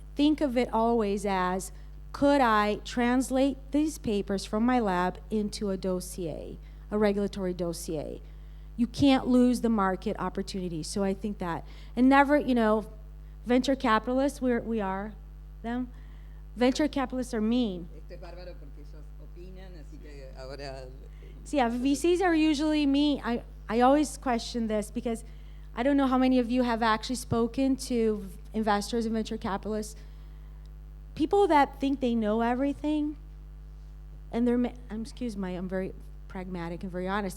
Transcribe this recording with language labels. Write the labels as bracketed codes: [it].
[en] Think of it always as, could I translate these papers from my lab into a dossier, a regulatory dossier? You can't lose the market opportunity. So I think that, and never, venture capitalists, we are them. Venture capitalists are mean. [es] Esto es bárbaro porque ellos opinan, así que ahora... [en] So yeah, VCs are usually mean. I always question this because I don't know how many of you have actually spoken to investors and venture capitalists. People that think they know everything, and I'm very pragmatic and very honest.